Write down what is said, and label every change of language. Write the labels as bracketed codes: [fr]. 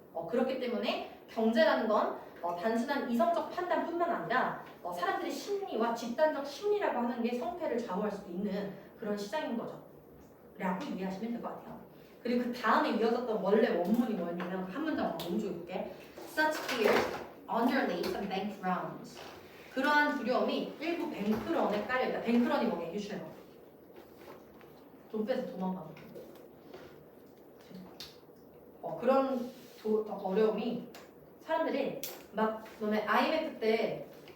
[ko] 그렇기 때문에 경제라는 건 단순한 이성적 판단뿐만 아니라 사람들의 심리와 집단적 심리라고 하는 게 성패를 좌우할 수도 있는 그런 시장인 거죠. 라고 이해하시면 될 것 같아요. 그리고 그 다음에 이어졌던 원래 원문이 뭐였냐면 한 문장 먼저 읽을게. [en] Such fears underlay some bank runs. [ko] 그러한 두려움이 일부 뱅크런에 깔려있다. 뱅크런이 뭐냐? 유추해봐. 돈 빼서 도망가는 거. 그런 어려움이 사람들이 막 너네 IMF 때